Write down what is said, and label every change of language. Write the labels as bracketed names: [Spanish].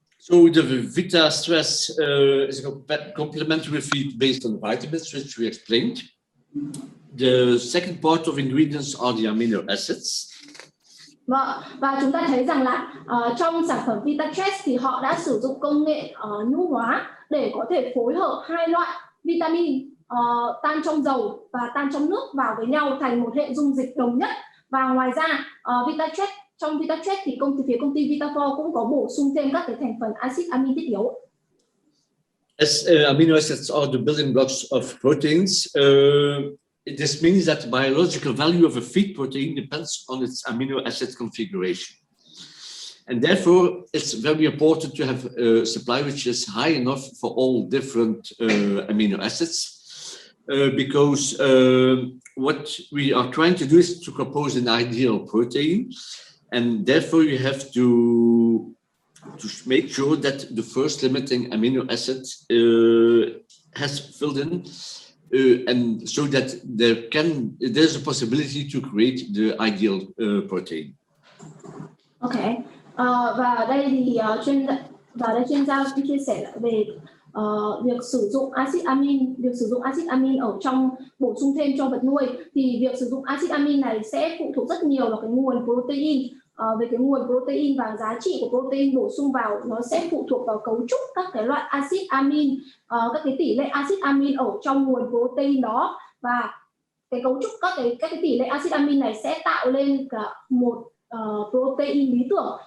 [English] So the Vita Stress is a complementary feed based on vitamins, which we explained. The second part of ingredients are the amino acids. [Vietnamese] Vâng, và chúng ta thấy rằng là trong sản phẩm Vita Stress thì họ đã sử dụng công nghệ nhu hóa để có thể phối hợp hai loại vitamin tan trong dầu và tan trong nước vào với nhau thành một hệ dung dịch đồng nhất. Và ngoài ra trong Vita Stress thì phía công ty Vitafor cũng có bổ sung thêm các cái thành phần axit amin thiết yếu. [English] As amino acids are the building blocks of proteins, this means that the biological value of a feed protein depends on its amino acid configuration. And therefore, it's very important to have a supply which is high enough for all different amino acids, because what we are trying to do is to compose an ideal protein, and therefore you have to make sure that the first limiting amino acid has filled in, and so that there's a possibility to create the ideal protein. Okay. [Vietnamese] Và đây thì chuyên gia cũng chia sẻ về việc sử dụng axit amin ở trong bổ sung thêm cho vật nuôi. Thì việc sử dụng axit amin này sẽ phụ thuộc rất nhiều vào cái nguồn protein. Về cái nguồn protein và giá trị của protein bổ sung vào, nó sẽ phụ thuộc vào cấu trúc các cái loại axit amin, các cái tỷ lệ axit amin ở trong nguồn protein đó, và cái cấu trúc các cái tỷ lệ axit amin này sẽ tạo lên cả một protein lý tưởng.